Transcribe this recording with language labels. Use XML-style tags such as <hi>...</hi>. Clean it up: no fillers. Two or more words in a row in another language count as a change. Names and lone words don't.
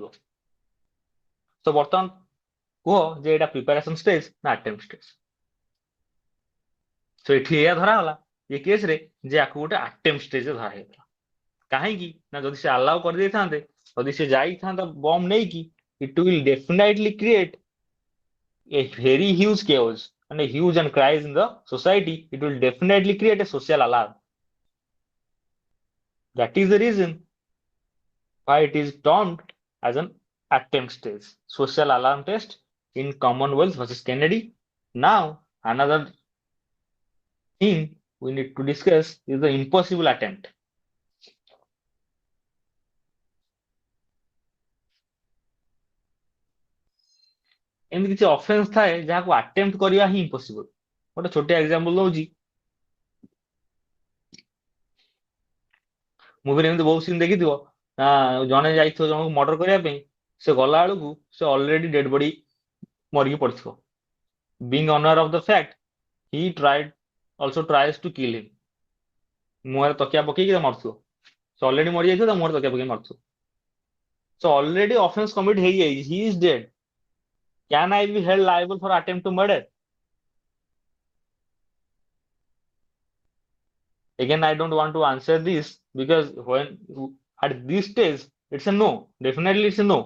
<or>ତ ବର୍ତ୍ତମାନ କୁହ ଯେ ଏଇଟା</or> <en>preparation stage</en> <or>ନା</or> <en>attempt stage?</en> <or>ତ ଏଠି ଏଇଆ ଧରାଗଲା ଏ କେସରେ ଯେ ଆକୁ ଗୋଟେ ଆଟେମ୍ପ୍ଟ ଷ୍ଟେଜରେ ଧରା ହେଇଗଲା। କାହିଁକି ନା ଯଦି ସେ ଆଲାଉ କରିଦେଇଥାନ୍ତେ, ଯଦି ସେ ଯାଇଥାନ୍ତା ବମ୍ ନେଇକି,</or> <en>it will definitely create a very huge chaos and a huge and cries in the society. It will definitely create a social alarm. That is the reason why it is termed as an attempt stage, social alarm test in Commonwealth versus Kennedy. Now another thing we need to discuss is the impossible attempt.</en> <or>ଏମିତି କିଛି ଅଫେନ୍ସ ଥାଏ ଯାହାକୁ ଆଟେମ୍ପ୍ଟ କରିବା ହିଁ ଇମ୍ପସିବଲ। ଗୋଟେ ଛୋଟିଆ ଏକ୍ସାମ୍ପଲ ଦଉଛି, ମୁଭିରେ ଏମିତି ବହୁତ ସିନ୍ ଦେଖିଥିବ ନା, ଜଣେ ଯାଇଥିବ ଜଣକୁ ମର୍ଡର କରିବା ପାଇଁ, ସେ ଗଲା ବେଳକୁ ସେ</or> <en>already dead body</en> <or>ମରିକି ପଡିଥିବ।</or> <en>being unaware of the fact he also tries to kill him,</en> <or>ମୁହଁରେ ତକିଆ ପକେଇକି ମରୁଥିବ, ସେ ଅଲରେଡି ମରିଯାଇଥିବ, ତା ମୁହଁରେ ତକିଆ ପକେଇକି ମରୁଥିବ।</or> <en>So already offense commit ହେଇଯାଇଛି, he is dead. Can I be held liable for attempt to murder? Again, I don't want to answer this because when at this stage it's a no, definitely it's a no.</en>